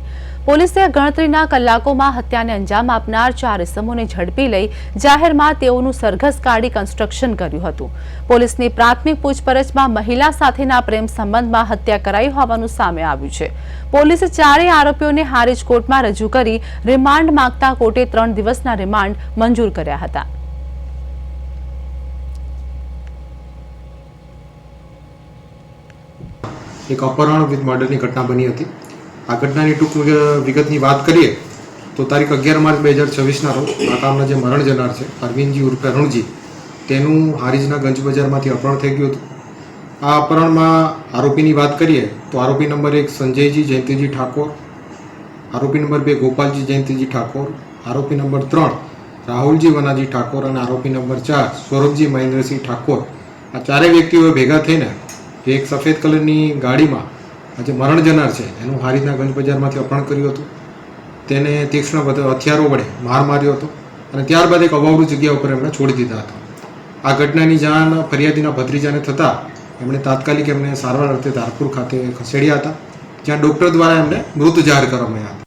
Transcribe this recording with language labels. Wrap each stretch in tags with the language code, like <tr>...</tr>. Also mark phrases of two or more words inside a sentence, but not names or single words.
<gu>પોલીસે ગણતરીના કલાકોમાં હત્યાને અંજામ આપનાર 4 ઇસમોને ઝડપી લઈ જાહેરમાં તેઓનું સરઘસ કાઢી કન્સ્ટ્રક્શન કર્યું હતું। પોલીસની પ્રાથમિક પૂછપરછમાં મહિલા સાથેના પ્રેમ સંબંધમાં હત્યા કરાઈ હોવાનું સામે આવ્યું છે। પોલીસે ચારેય આરોપીઓને હારીજ કોર્ટમાં રજૂ કરી રિમાન્ડ માંગતા કોર્ટે 3 દિવસના રિમાન્ડ મંજૂર કર્યા હતા।</gu> <hi>एक अपहरण विथ मर्डर की घटना बनी थी।</hi> <gu>આ ઘટના</gu> <hi>की टूंक विगत की बात करिए तो</hi> <gu>તારીખ 11 માર્ચ 2026 રોજ આ ગામના જે મરણ જનાર છે અરવિંદજી ઉર્ફે અરુણજી તેનું હારીજના ગંજ બજારમાં અપહરણ થઈ ગયું હતું।</gu> <hi>आ अपहरण में आरोपी की बात करिए तो आरोपी नंबर 1 संजयजी जयंतीजी ठाकोर, आरोपी नंबर 2 गोपालजी जयंतीजी ठाकोर, आरोपी नंबर 3 राहुलजी वनाजी ठाकोर और आरोपी नंबर 4 स्वरूपजी महेंद्रसिंह ठाकोर।</hi> <gu>આ ચારેય વ્યક્તિઓ ભેગા થઈને એક સફેદ કલર</gu> <hi>की गाड़ी में</hi> <gu>આજ મરણ જનાર છે એનું હારીજના ગંજ બજારમાં અપહરણ કર્યું હતું। તેને તીક્ષ્ણ હથિયારો વડે માર માર્યો હતો અને ત્યારબાદ એક અવાવરૂ જગ્યા પર એમને છોડી દીધા હતા। આ ઘટનાની જાણ ફરિયાદીના ભત્રીજાને થતા એમણે તાત્કાલિક એમને સારવાર અર્થે ધારપુર ખાતે ખસેડ્યા હતા, જ્યાં ડૉક્ટર દ્વારા એમને મૃત જાહેર કરવામાં આવ્યા હતા।</gu>